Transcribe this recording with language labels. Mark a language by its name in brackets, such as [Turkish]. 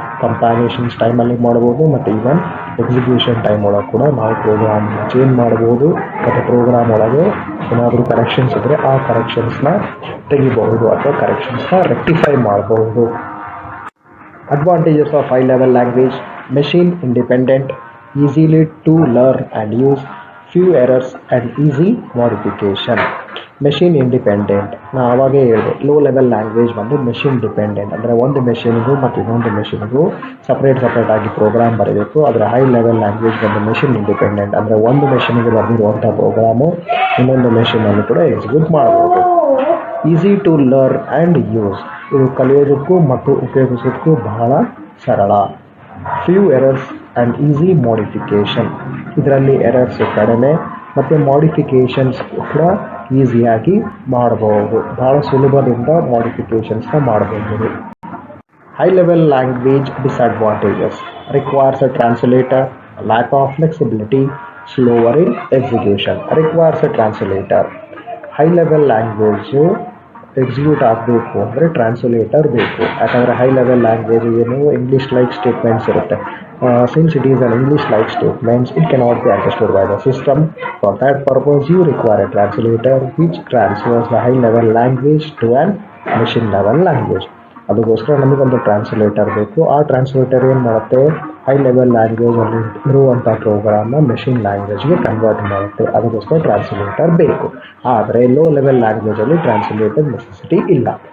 [Kannada] ಕಂಪೈಲೇಷನ್ಸ್ ಟೈಮಲ್ಲಿ ಮಾಡ್ಬೋದು ಮತ್ತು ಈವನ್ ಎಕ್ಸಿಕ್ಯೂಷನ್ ಟೈಮ್ ಒಳಗೆ ಕೂಡ ನಾವು ಪ್ರೋಗ್ರಾಮ್ನ ಚೇಂಜ್ ಮಾಡ್ಬೋದು ಮತ್ತು ಪ್ರೋಗ್ರಾಮ್ ಒಳಗೆ ಏನಾದರೂ ಕರೆಕ್ಷನ್ಸ್ ಇದ್ದರೆ ಆ ಕರೆಕ್ಷನ್ಸ್ನ ತೆಗಿಬಹುದು ಅಥವಾ ಕರೆಕ್ಷನ್ಸ್ನ ರೆಕ್ಟಿಫೈ ಮಾಡಬಹುದು. [English] Advantages of high-level language: machine independent, easily to learn and use, few errors and easy modification. [Kannada] Machine independent ನಾನು ಆವಾಗೇ ಹೇಳಿದೆ. ಲೋ ಲೆವೆಲ್ ಲ್ಯಾಂಗ್ವೇಜ್ ಬಂದು ಮೆಷಿನ್ ಡಿಪೆಂಡೆಂಟ್ ಅಂದರೆ ಒಂದು ಮೆಷಿನ್ಗೂ ಮತ್ತು ಇನ್ನೊಂದು ಮೆಷಿನ್ಗೂ ಸಪ್ರೇಟ್ ಆಗಿ ಪ್ರೋಗ್ರಾಮ್ ಬರೀಬೇಕು. ಆದರೆ ಹೈ ಲೆವೆಲ್ ಲ್ಯಾಂಗ್ವೇಜ್ ಬಂದು ಮೆಷಿನ್ ಇಂಡಿಪೆಂಡೆಂಟ್ ಅಂದರೆ ಒಂದು ಮೆಷಿನ್ಗೆ ಬರೆದಿರುವಂಥ ಪ್ರೋಗ್ರಾಮು ಇನ್ನೊಂದು ಮೆಷಿನಲ್ಲಿ ಕೂಡ ಎಕ್ಸಿಕ್ಯೂಟ್ ಮಾಡಬಹುದು. [English] easy to learn and use, [Kannada] ಇದು ಕಲಿಯೋದಕ್ಕೂ ಮತ್ತು ಉಪಯೋಗಿಸೋದಕ್ಕೂ ಬಹಳ ಸರಳ. [English] few errors and easy modification, [Kannada] ಇದರಲ್ಲಿ ಎರರ್ಸ್ ಕಡಿಮೆ ಮತ್ತು ಮಾಡಿಫಿಕೇಷನ್ಸ್ ಕೂಡ ಈಸಿಯಾಗಿ ಮಾಡಬಹುದು. ಬಹಳ ಸುಲಭದಿಂದ ಮಾಡಿಫಿಕೇಷನ್ಸ್ನ ಮಾಡಬಹುದು. High level language disadvantages: [English] Requires a translator, lack of flexibility, slower in execution. Requires a translator, [Kannada] high level language execute ಆಗಬೇಕು ಅಂದರೆ ಟ್ರಾನ್ಸ್ಲೇಟರ್ ಬೇಕು. ಯಾಕಂದರೆ ಹೈ ಲೆವೆಲ್ ಲ್ಯಾಂಗ್ವೇಜ್ ಏನು ಇಂಗ್ಲೀಷ್ ಲೈಕ್ ಸ್ಟೇಟ್ಮೆಂಟ್ಸ್ ಇರುತ್ತೆ. [English] Since it is an English-like statements, it cannot be understood by the system. For that purpose, you require a translator which transfers the high-level language to an machine-level language. [Kannada] ಅದಕ್ಕೋಸ್ಕರ ನಮಗೊಂದು translator ಬೇಕು. ಆ translator ಏನು ಮಾಡುತ್ತೆ, high level ಲ್ಯಾಂಗ್ವೇಜಲ್ಲಿ ಇರುವಂಥ ಪ್ರೋಗ್ರಾಮ್ನ machine ಲ್ಯಾಂಗ್ವೇಜ್ಗೆ convert ಮಾಡುತ್ತೆ. ಅದಕ್ಕೋಸ್ಕರ translator ಬೇಕು. ಆದರೆ ಲೋ ಲೆವೆಲ್ ಲ್ಯಾಂಗ್ವೇಜಲ್ಲಿ ಟ್ರಾನ್ಸ್ಲೇಟರ್ ನೆಸೆಸಿಟಿ ಇಲ್ಲ.